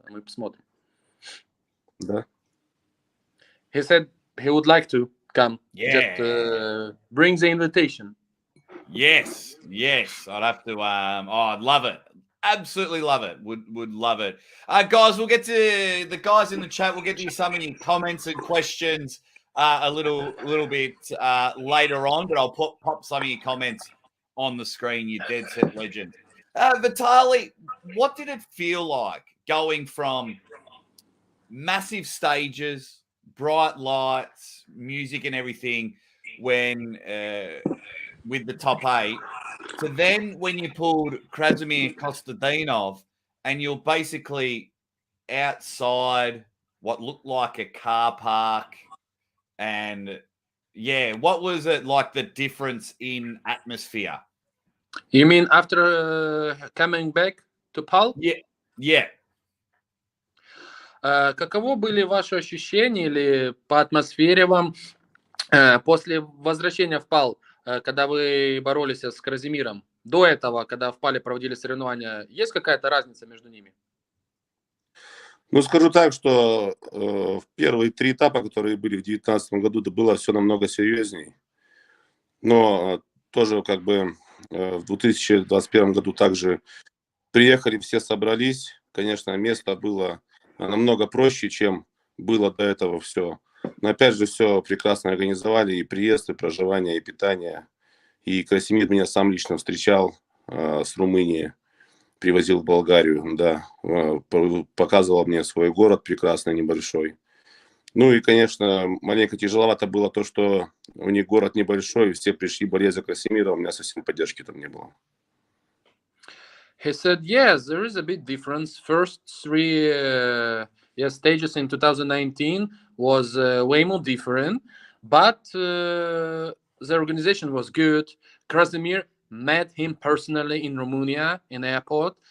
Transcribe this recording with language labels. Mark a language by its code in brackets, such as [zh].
[ru] Мы посмотрим. Да. [en] He said he would like to come. Just bring the invitation. Yes. I'd have to. I'd love it. Absolutely love it. Would love it. Guys, we'll get to the guys in the chat. We'll get to some of your comments and questions a little bit later on, but I'll pop some of your comments on the screen. You dead set legend. Vitaly, what did it feel like going from massive stages, bright lights, music and everything when with the top 8 to then when you pulled Krasimir Kostadinov and you're basically outside what looked like a car park, and what was it like, the difference in atmosphere? You mean after coming back to PAL? Yeah. [ru] Каково были ваши ощущения или по атмосфере вам после возвращения в ПАЛ, когда вы боролись с Краsimиром? До этого, когда в ПАЛе проводили соревнования, есть какая-то разница между ними? Ну, скажу так, что в первые 3 этапа, которые были в 2019 году, да, было все намного серьезней. Но тоже как бы в 2021 году также приехали, все собрались. Конечно, место было намного проще, чем было до этого все. Но опять же, все прекрасно организовали, и приезд, и проживание, и питание. И Красимир меня сам лично встречал с Румынии, привозил в Болгарию, да, показывал мне свой город прекрасный, небольшой. Ну и, конечно, маленько тяжеловато было то, что у них город небольшой, все пришли болеть за Красимира, у меня совсем поддержки там не было. [en] He said, yes, there is a big difference. First 3 stages in 2019 was way more different, but the organization was good. Krasimir met him personally in Romania, in the airport.